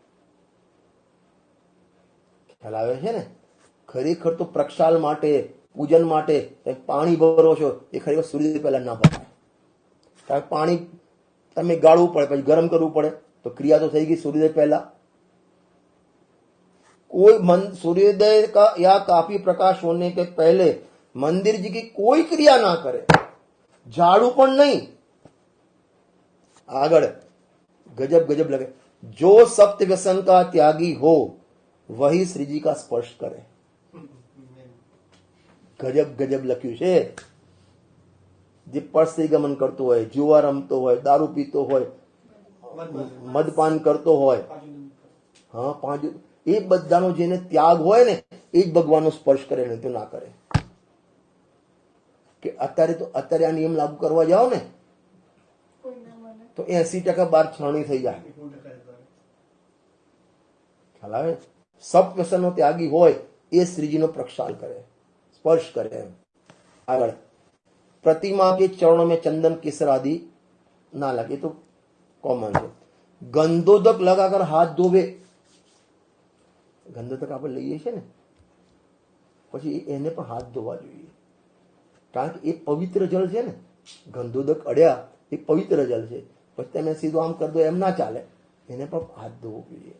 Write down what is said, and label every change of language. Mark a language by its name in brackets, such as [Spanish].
[Gujarati] ખ્યાલ આવે છે ને? ખરેખર તો પ્રક્ષાલ માટે, પૂજન માટે પાણી ભરો છો, એ ખરેખર સૂર્યોદય પહેલા ના ભરાય. કારણ કે પાણી તમે ગાળવું પડે, પછી ગરમ કરવું પડે, તો ક્રિયા તો થઈ ગઈ સૂર્યોદય પહેલા. [Hindi] कोई सूर्योदय का या काफी प्रकाश होने के पहले मंदिर जी की कोई क्रिया ना करे, झाड़ू पण नहीं. आगड़ गजब गजब लगे. जो सप्त व्यसन का त्यागी हो वही श्री जी का स्पर्श करे. [Gujarati] गजब गजब लख्યું છે. જે પરસ્ત્રી ગમન કરતો હોય, જુવા રમતો હોય, દારૂ પીતો હોય, મદપાન કરતો હોય, હા, પાંચ, એ બધાનો જેને ત્યાગ હોય ને, એ જ ભગવાનનો સ્પર્શ કરે, નહીં તો ના કરે. કે અત્યારે આ નિયમ લાગુ કરવા જાઓ ને તો 80% બાર છાણી થઈ જાય. ખ્યાલ આવે? સપ વ્યસનનો ત્યાગી હોય એ શ્રીજીનો પ્રક્ષાલ કરે, સ્પર્શ કરે. એમ આગળ, [Hindi] प्रतिमा के चरणों में चंदन केसर आदि ना लगे, तो कॉमन है. गंधोदक लगाकर हाथ धोवे. [Gujarati] ગંધોદક આપણે લઈએ છીએ ને, પછી એને પણ હાથ ધોવા જોઈએ. કારણ કે એ પવિત્ર જળ છે ને. ગંધોદક અડ્યા એ પવિત્ર જળ છે. પછી તમે સીધું આમ કરી દો, એમ ના ચાલે. એને પણ હાથ ધોવો જોઈએ.